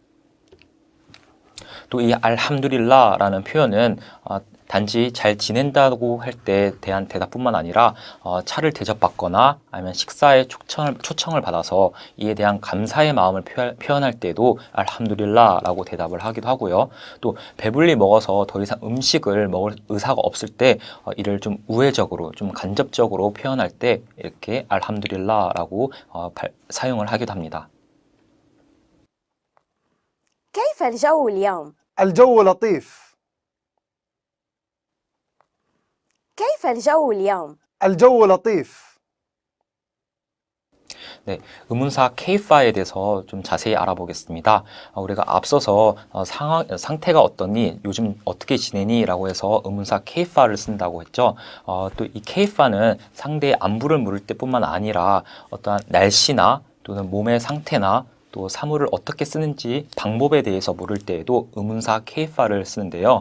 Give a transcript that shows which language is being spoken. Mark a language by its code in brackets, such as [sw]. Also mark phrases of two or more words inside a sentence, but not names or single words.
[ko] 또 이 알함두릴라라는 표현은 단지 잘 지낸다고 할 때 대한 대답뿐만 아니라 차를 대접받거나 아니면 식사에 초청을 받아서 이에 대한 감사의 마음을 표현할 때도 알함두릴라라고 대답을 하기도 하고요. 또 배불리 먹어서 더 이상 음식을 먹을 의사가 없을 때 이를 좀 우회적으로 좀 간접적으로 표현할 때 이렇게 알함두릴라라고 사용을 하기도 합니다. [ar] كيف الجو اليوم؟ الجو لطيف. كيف الجو اليوم؟ الجو لطيف. [ko] 네, 의문사 케이파에 대해서 좀 자세히 알아보겠습니다. 우리가 앞서서 상태가 어떠니, 요즘 어떻게 지내니? 라고 해서 의문사 케이파를 쓴다고 했죠. 또 이 케이파는 상대의 안부를 물을 때뿐만 아니라 어떠한 날씨나 또는 몸의 상태나 또 사물을 어떻게 쓰는지 방법에 대해서 물을 때에도 의문사 케이파를 쓰는데요.